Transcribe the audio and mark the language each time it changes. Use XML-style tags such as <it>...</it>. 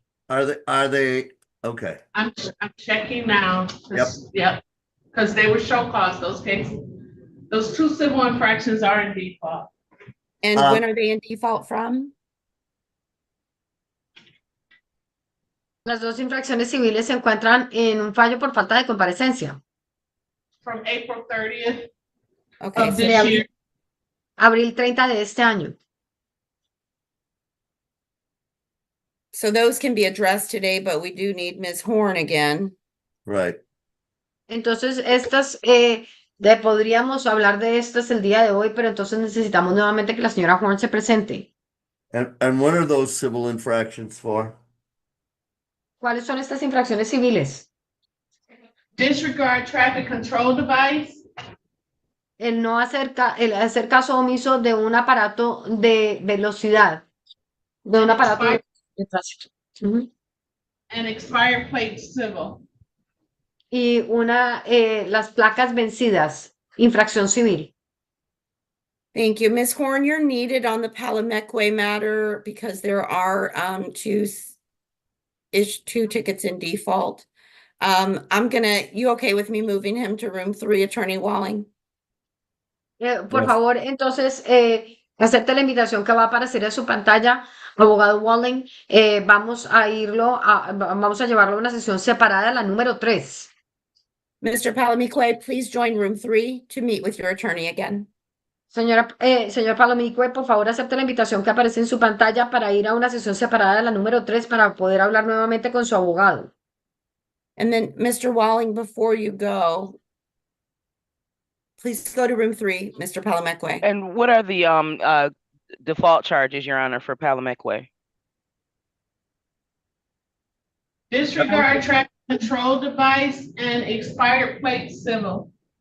<en>Are they okay? I'm checking now. Yep. Yep. Because they were show cause, those cases. Those 2 civil infractions are in default. And when are they in default from?</en> <es>Las dos infracciones civiles se encuentran en un fallo por falta de comparecencia.</es> <en>From April 30th Okay, of this year.</en> <es>Abril 30 de este año.</es> <en>So those can be addressed today, but we do need Ms. Horn again. Right.</en> <es>Entonces, estas, podríamos hablar de estas el día de hoy, pero entonces necesitamos nuevamente que la señora Horn se presente.</es> <en>And what are those civil infractions for?</en> <es>¿Cuáles son estas infracciones civiles?</es> <en>Disregard traffic control device,</en> <es>el hacer caso omiso de un aparato de velocidad, de un aparato de tránsito. Ujú.</es> <en>An expired plate civil.</en> <es>Y las placas vencidas, infracción civil.</es> <en>Thank you. Ms. Horn, you're needed on the Palomeque matter because there are two tickets in default. You okay with me moving him to room 3, Attorney Walling?</en> <es>Por favor, entonces, acepte la invitación que va a aparecer en su pantalla, abogado Walling. Vamos a llevarlo a una sesión separada, la número 3.</es> <en>Mr. Palomeque, please join room 3 to meet with your attorney again.</en> <es>Señor Palomeque, por favor, acepte la invitación que aparece en su pantalla para ir a una sesión separada, la número 3, para poder hablar nuevamente con su abogado.</es> <en>And then, Mr. Walling, before you go, please go to room 3, Mr. Palomeque. And what are the default charges, Your Honor, for Palomeque? Disregard track control device and expired plate civil.</en>